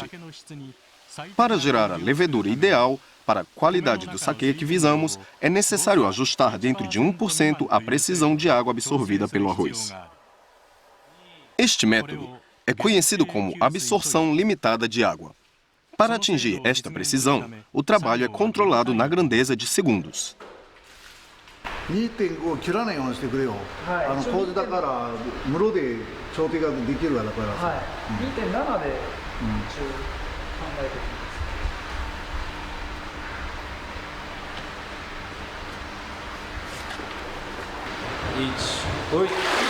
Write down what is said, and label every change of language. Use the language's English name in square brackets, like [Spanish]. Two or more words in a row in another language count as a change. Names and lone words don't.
[Portuguese] Para gerar a levedura ideal para a qualidade do saquê que visamos, é necessário ajustar dentro de 1% a precisão de água absorvida pelo arroz. Este método é conhecido como absorção limitada de água. Para atingir esta precisão, o trabalho é controlado na grandeza de segundos. [Japanese] 2.5 を切らないようにしてくれよ。麹だから室で調整ができるからさ。はい。2.7 で一応考えてます。おい。